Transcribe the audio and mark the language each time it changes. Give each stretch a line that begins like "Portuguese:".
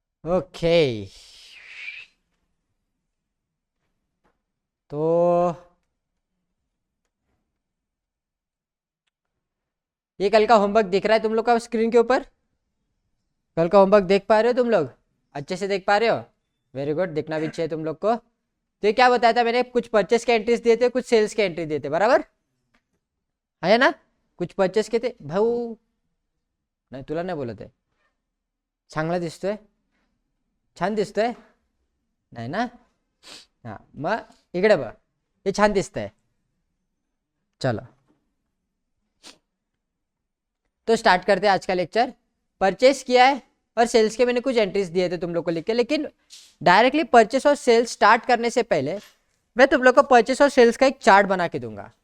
Hindi: Okay, तो ये कल का होमवर्क दिख रहा है तुम लोग का स्क्रीन के ऊपर? कल का होमवर्क देख पा रहे हो तुम लोग? अच्छे से देख पा रहे हो? वेरी गुड, दिखना भी चाहिए तुम लोग को। तो ये क्या बताया था मैंने? कुछ परचेस के एंट्रीज दिए थे, कुछ सेल्स के एंट्री दिए थे, बराबर है ना? कुछ परचेस के थे
Marathi: भाऊ, नाही तुला नाही बोलत आहे, चांगला दिसतोय, छान दिसतोय, नाही ना? हां मग इकडे बघ, हे छान दिसतंय।
Hindi: चलो तो स्टार्ट करते हैं आज का लेक्चर। परचेस किया है और सेल्स के मैंने कुछ एंट्रीज दिए थे तुम लोग को लिख के, लेकिन डायरेक्टली परचेस और सेल्स स्टार्ट करने से पहले मैं तुम लोग को परचेस और सेल्स का एक चार्ट बना के दूंगा।